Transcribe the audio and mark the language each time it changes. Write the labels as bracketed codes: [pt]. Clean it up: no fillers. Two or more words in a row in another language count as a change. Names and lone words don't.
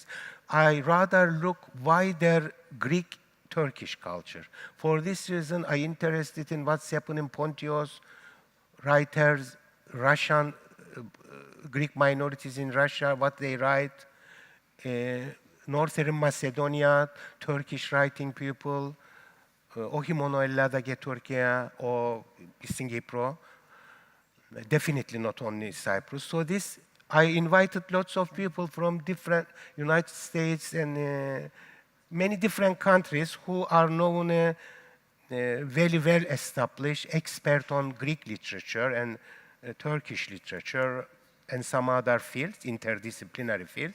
[en] I rather look wider Greek-Turkish culture. For this reason, I'm interested in what's happening in Pontios, writers, Russian, Greek minorities in Russia, what they write, Northern Macedonia, Turkish writing people, [el] όχι μόνο Ελλάδα και Τουρκία or στην Κύπρο, [en] definitely not only Cyprus. So this, I invited lots of people from different United States and many different countries who are known very well established, expert on Greek literature and Turkish literature and some other fields, interdisciplinary fields.